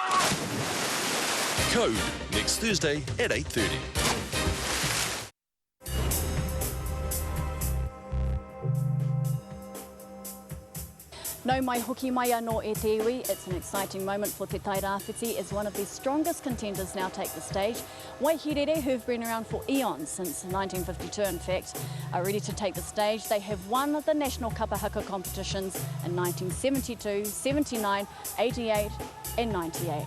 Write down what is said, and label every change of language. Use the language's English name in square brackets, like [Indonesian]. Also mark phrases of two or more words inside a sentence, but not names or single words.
[English] Code next Thursday at 8:30. [Māori] No mai hoki mai anō e te iwi. [English] It's an exciting moment for Te Tairāwhiti as one of the strongest contenders now take the stage. Waihirere, who've been around for eons, since 1952 in fact, are ready to take the stage. They have won the national kapahaka competitions in 1972, 79, 88 and 98.